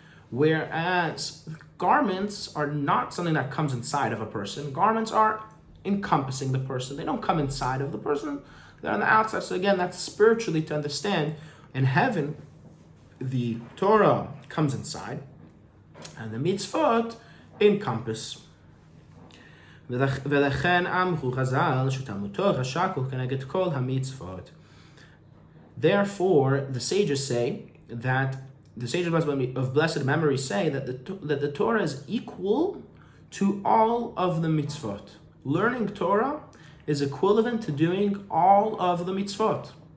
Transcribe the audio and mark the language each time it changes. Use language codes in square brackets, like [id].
[en] Whereas garments are not something that comes inside of a person. Garments are encompassing the person. They don't come inside of the person. They're on the outside. So again, that's spiritually to understand. In heaven, the Torah comes inside, and the mitzvot encompass. [he] ולכן אמרו חז"ל שתלמוד תורה שקול כנגד כל המצוות. [en] Therefore, the sages say that the sages of blessed memory say that the Torah is equal to all of the mitzvot. Learning Torah is equivalent to doing all of the mitzvot.